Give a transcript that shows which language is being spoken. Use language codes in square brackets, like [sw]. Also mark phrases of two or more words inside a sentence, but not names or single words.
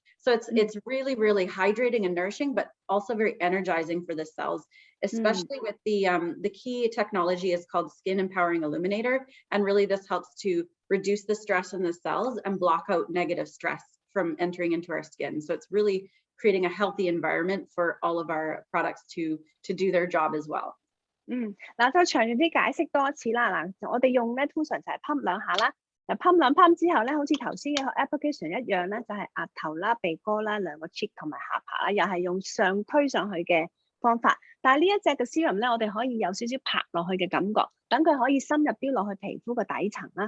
[en] So it's really, really hydrating and nourishing, but also very energizing for the cells, especially with the key technology is called Skin Empowering Illuminator. And really this helps to reduce the stress in the cells and block out negative stress from entering into our skin. So it's really creating a healthy environment for all of our products to do their job as well. [yue] 嗱，再詳細啲解釋多一次啦。嗱，我哋用咧通常就係 pump 兩下啦。嗱 pump 兩 pump 之後咧，好似頭先嘅 application 一樣咧，就係額頭啦、鼻哥啦、兩個 cheek 同埋下巴啦，又係用上推上去嘅方法。但係呢一隻嘅 serum 咧，我哋可以有少少拍落去嘅感覺，等佢可以深入啲落去皮膚嘅底層啦。